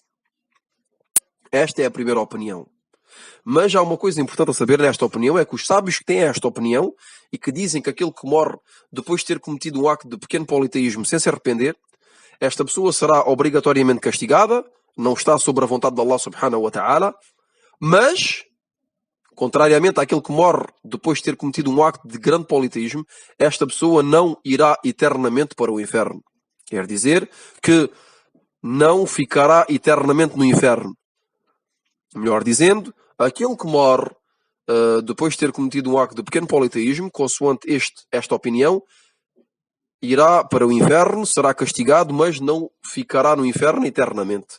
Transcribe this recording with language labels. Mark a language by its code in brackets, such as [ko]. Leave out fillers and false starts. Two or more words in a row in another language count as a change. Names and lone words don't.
[pt] Esta é a primeira opinião. Mas há uma coisa importante a saber nesta opinião, é que os sábios que têm esta opinião e que dizem que aquele que morre depois de ter cometido um acto de pequeno politeísmo sem se arrepender, esta pessoa será obrigatoriamente castigada, não está sobre a vontade de Allah [ar] سبحانه وتعالى, [pt] mas, contrariamente àquele que morre depois de ter cometido um acto de grande politeísmo, esta pessoa não irá eternamente para o inferno. Quer dizer que não ficará eternamente no inferno. Melhor dizendo, aquele que morre depois de ter cometido um acto de pequeno politeísmo, consoante esta opinião, irá para o inferno, será castigado, mas não ficará no inferno eternamente.